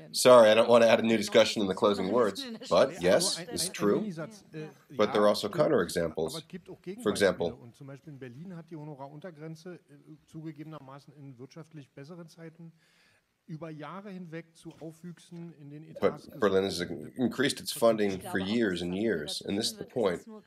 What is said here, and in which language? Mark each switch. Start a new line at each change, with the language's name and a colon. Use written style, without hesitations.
English: Sorry, I don't want to add a new discussion in the closing words, but yes, it's true. But there are also counterexamples. For example,
German: zum Beispiel in Berlin hat die Honoraruntergrenze zugegebenermaßen in wirtschaftlich besseren Zeiten über Jahre hinweg zu Aufwüchsen in den Etats.
English: But Berlin has increased its funding for years and years, and this is the point.